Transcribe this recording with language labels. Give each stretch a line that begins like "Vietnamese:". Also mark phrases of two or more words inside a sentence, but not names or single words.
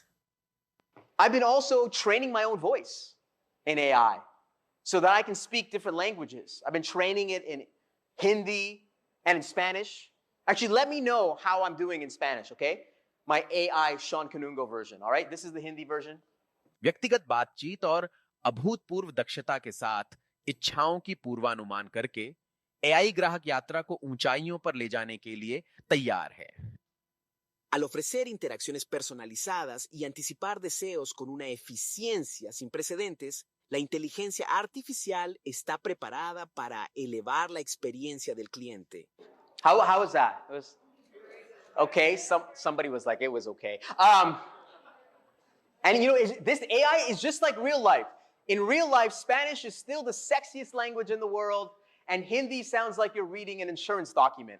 English: I've been also training my own voice in AI so that I can speak different languages. I've been training it in Hindi and in Spanish. Actually, let me know how I'm doing in Spanish, okay? My AI Shawn Kanungo version, all right? This is the Hindi version.
Hindi: व्यक्तिगत बातचीत और अभूतपूर्व दक्षता के साथ इच्छाओं की पूर्वानुमान करके एआई ग्राहक यात्रा को ऊंचाइयों पर ले जाने के लिए तैयार है.
Spanish: Al ofrecer interacciones personalizadas y anticipar deseos con una eficiencia sin precedentes, la inteligencia artificial está preparada para elevar la experiencia del cliente.
English: How was that? It was okay. Somebody was like, it was okay. And you know, this AI is just like real life. In real life, Spanish is still the sexiest language in the world, and Hindi sounds like you're reading an insurance document.